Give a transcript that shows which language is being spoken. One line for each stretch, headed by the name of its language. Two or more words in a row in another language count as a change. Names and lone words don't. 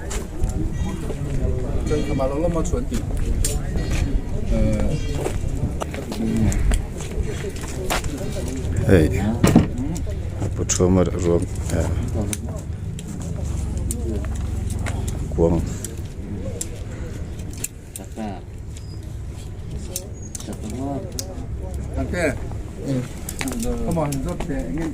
English: hey abu thoma rom kuang Okay. Come on, it's okay.